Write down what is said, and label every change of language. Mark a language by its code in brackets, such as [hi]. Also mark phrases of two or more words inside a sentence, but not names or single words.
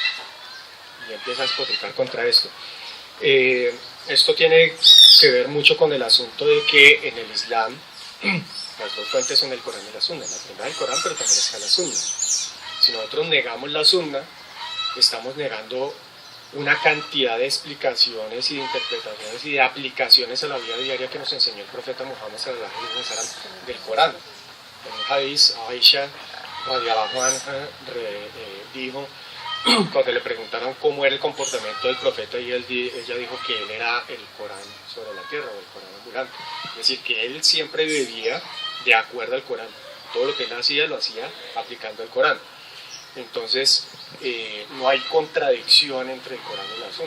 [es] Y empieza a despotricar contra esto. Esto tiene que ver mucho con el asunto de que en el Islam las dos fuentes son el Corán y la Sunna. La primera el Corán, pero también está la Sunna. Si nosotros negamos la Sunna, estamos negando una cantidad de explicaciones y de interpretaciones y de aplicaciones a la vida diaria que nos enseñó el profeta Muhammad [ar] صلى الله عليه وسلم [es] del Corán. En un hadith, Aisha [ar] رضي الله عنها [es] dijo, cuando le preguntaron cómo era el comportamiento del profeta, y ella dijo que él era el Corán sobre la tierra, o el Corán ambulante. Es decir, que él siempre vivía de acuerdo al Corán. Todo lo que él hacía, lo hacía aplicando el Corán. Entonces, no hay contradicción entre el Corán y la Sunna.